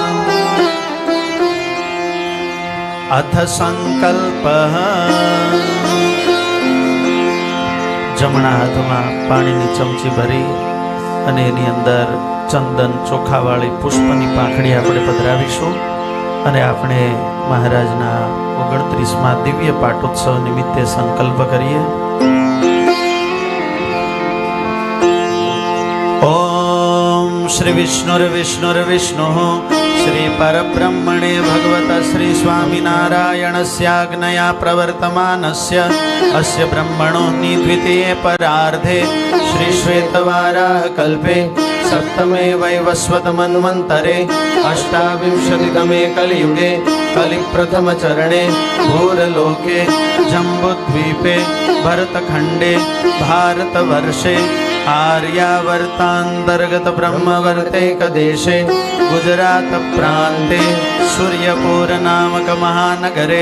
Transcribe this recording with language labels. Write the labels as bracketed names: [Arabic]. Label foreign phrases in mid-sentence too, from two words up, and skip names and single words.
[Sanskrit] अथ संकल्पः। [Gujarati] જમણા હાથમાં पाણીની ચમચી ભરી અને એની અંદર ચંદન ચોખાવાળી પુષ્પની પાંખડી આપણે પધરાવીશું અને આપણે મહારાજના 29મા દિવ્ય પાટોત્સવ નિમિત્તે સંકલ્પ કરીએ। [Sanskrit] ઓમ શ્રી વિષ્ણુર્વિષ્ણુર્વિષ્ણુ શ્રી પરબ્રહ્મણે ભગવત શ્રી સ્વામિનારાયણસ્યાજ્ઞયા પ્રવર્તમાનસ્ય અસ્ય બ્રહ્મણો દ્વિતીયે પરાર્ધે શ્રી શ્વેતવારાહ કલ્પે सप्तमे वैवस्वत मन्वन्तरे अष्टाविंशतितमे कलियुगे कलिप्रथम चरणे भूरलोके जम्बुद्वीपे भरतखण्डे भारतवर्षे आर्यावर्तान्तर्गत ब्रह्मवर्तैकदेशे गुजरात प्रान्ते सूर्यपुर नामक महानगरे